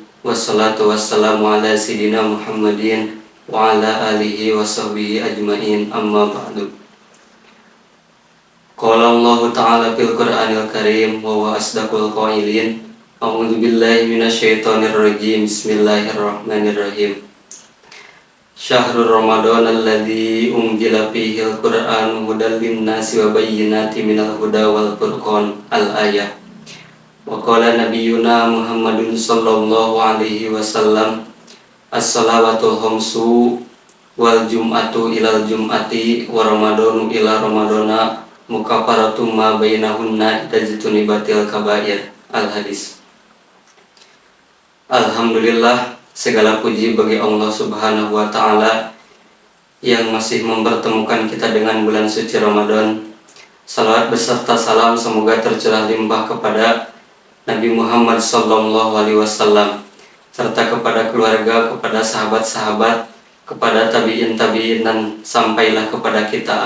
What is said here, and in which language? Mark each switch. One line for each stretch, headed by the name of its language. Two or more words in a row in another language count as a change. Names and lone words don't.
Arabic: والصلاة والسلام على سيدنا محمد وعلى آله وصحبه أجمعين. أما بعد. قال الله تعالى في القرآن الكريم وهو أصدق القائلين. أعوذ بالله من الشيطان الرجيم. بسم الله الرحمن الرحيم. شهر رمضان الذي أنزل فيه القرآن هدى للناس وبينات من الهدى والفرقان الآية. وقال نبينا محمد صلى الله عليه وسلم الصلوات الخمس والجمعة إلى الجمعة ورمضان إلى رمضان مكفرات ما بينهن تجتنب الكبائر. الحديث.
Indonesian: Alhamdulillah, segala puji bagi Allah
Arabic: سبحانه وتعالى
Indonesian: yang masih mempertemukan kita dengan bulan suci Ramadan. Salawat beserta salam semoga tercurah limpah kepada Nabi Muhammad
Arabic: صلى الله عليه وسلم
Indonesian: serta kepada keluarga, kepada sahabat-sahabat, kepada tabi'in dan sampailah kepada kita.